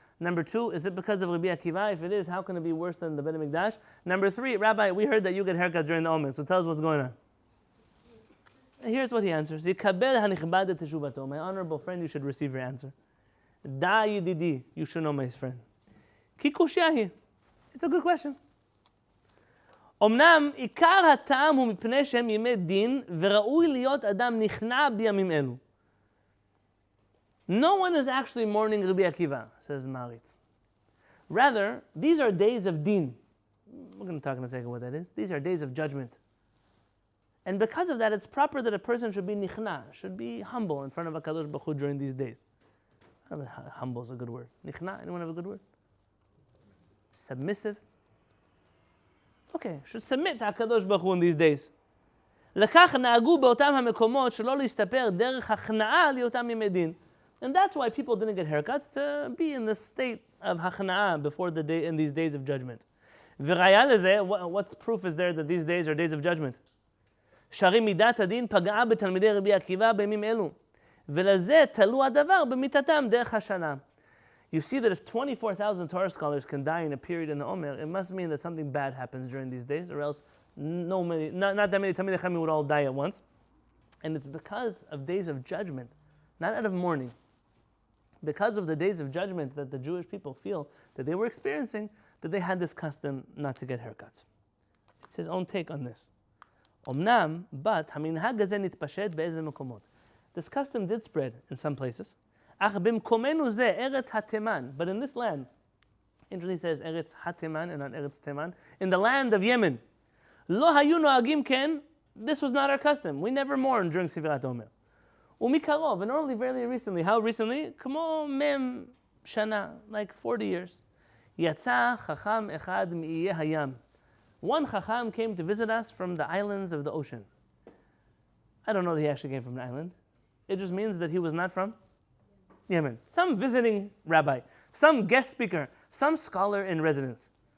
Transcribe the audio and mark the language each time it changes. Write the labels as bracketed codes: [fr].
[en] Number two, is it because of Rabbi Akiva? If it is, how can it be worse than the Beit HaMikdash? Number three, Rabbi, we heard that you get haircuts during the Omer, so tell us what's going on. Here's what he answers. [he] Yikabel hanichbad et teshuvato. [en] My honorable friend, you should receive your answer. [he] Da yididi, [en] you should know my friend. [he] Ki kushyahi. [en] It's a good question. [he] אמנם עיקר הטעם הוא מפני שהם ימי דין וראוי להיות אדם נכנע בימים אלו. [en] No one is actually mourning Rabbi Akiva, says Maharitz. Rather, these are days of din. We're going to talk in a second what that is. These are days of judgment. And because of that, it's proper that a person should be nichna, should be humble in front of HaKadosh Baruch Hu during these days. I don't know if humble is a good word. Nichna, anyone have a good word? Submissive. Okay, should submit to HaKadosh Baruch Hu in these days. [he] לכך נהגו באותם המקומות שלא להסתפר דרך הכנעה לאותם ימי דין. [en] And that's why people didn't get haircuts, to be in the state of הכנעה before the day in these days of judgment. [he] וראיה לזה, [en] what's proof is there that these days are days of judgment? [he] שהרי מידת הדין פגעה בתלמידי רבי עקיבא בימים אלו. ולזה תלו הדבר במיתתם דרך השנה. [en] You see that if 24,000 Torah scholars can die in a period in the Omer, it must mean that something bad happens during these days, or else not that many Talmidei Chachamim would all die at once. And it's because of days of judgment, not out of mourning. Because of the days of judgment that the Jewish people feel that they were experiencing, that they had this custom not to get haircuts. It's his own take on this. [he] Omnam, but המנהג הזה נתפשט באיזה מקומות. [en] This custom did spread in some places. [he] אך במקומנו זה ארץ התימן. [en] But in this land, interestingly says ארץ התימן and not ארץ תימן, in the land of Yemen, [he] לא היו נוהגים כן, [en] this was not our custom. We never mourned during Sefirat HaOmer. [he] ומקרוב, [en] and only very recently. How recently? [he] כמו מם שנה, [en] like 40 years. [he] יצא חכם אחד מאיי הים. [en] One chacham came to visit us from the islands of the ocean. I don't know that he actually came from the island. It just means that he was not from Yemen. Some visiting rabbi, some guest speaker, some scholar in residence.